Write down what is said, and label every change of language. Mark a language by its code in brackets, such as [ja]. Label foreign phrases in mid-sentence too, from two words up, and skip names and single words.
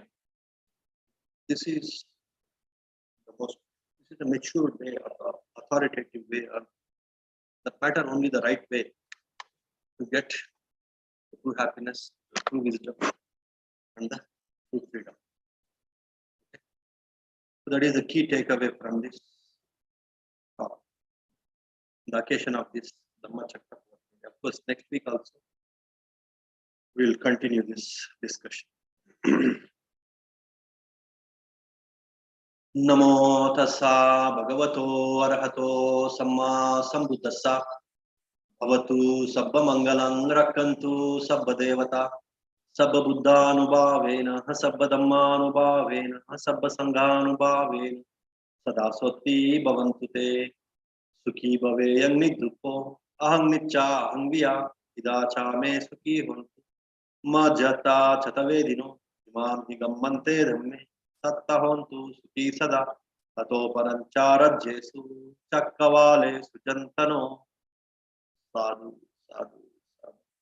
[en] This is the mature way or the authoritative way, or the pattern only the right way to get the true happiness, the true wisdom, and the true freedom. Okay. So that is the key takeaway from this talk. The occasion of this Dhamma chapter. Of course, next week also we will continue this discussion. [pi] Namo tassa bhagavato arahato samma sambuddhassa bhavatu sabba mangalang rakkantu sabba devata sabba buddhanubhavena sabba dhammanubhavena sabba sanghanubhavena sada sotti bhavantu te sukhi bhaveyang nidrupo ahang nicca ahang viya idacha me sukhi hontu majjata chatavedino imam higammante dhamme satta hontu sukhi sada tato parancarajyesu chakkavale sujantano sadhu sadhu sadhu.